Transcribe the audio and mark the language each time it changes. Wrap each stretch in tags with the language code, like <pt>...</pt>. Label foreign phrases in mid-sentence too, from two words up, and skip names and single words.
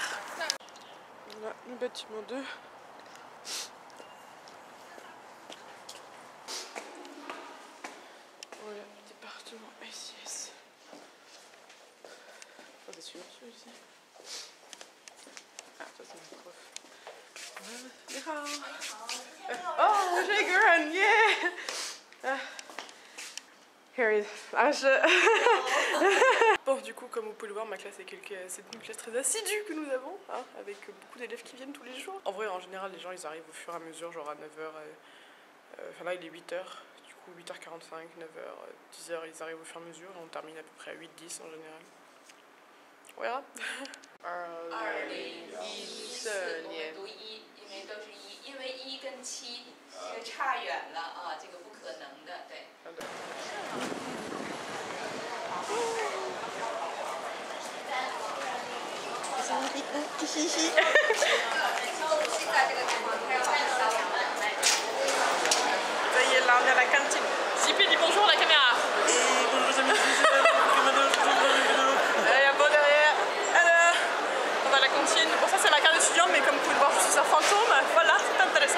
<fr>Voilà le bâtiment 2. Voilà, département SIS. Oh, c'est sûr, celui-ci. Ah, ça c'est mon prof. Oh, Jagran, yeah!</fr> <en>Here is</en> <fr>Bon, du coup, comme vous pouvez le voir, ma classe c'est une classe très assidue que nous avons, hein, avec beaucoup d'élèves qui viennent tous les jours. En vrai, en général, les gens ils arrivent au fur et à mesure, genre à 9h. Enfin là, il est 8h. 8h45, 9h, 10h, ils arrivent au fur et à mesure. On termine à peu près à 8-10 en général. Voilà.</fr> <zh>因为1跟7这个差远了啊，这个不可能的，对。</zh> <fr>嘻嘻。Ça y est, là on est à la cantine. JP dit bonjour à la caméra. Bonjour les amis. Il y a beau derrière. Alors, on va à la cantine. Bon, ça c'est ma carte d'étudiante, mais comme vous pouvez le voir, je suis un fantôme. Voilà, c'est intéressant.</fr>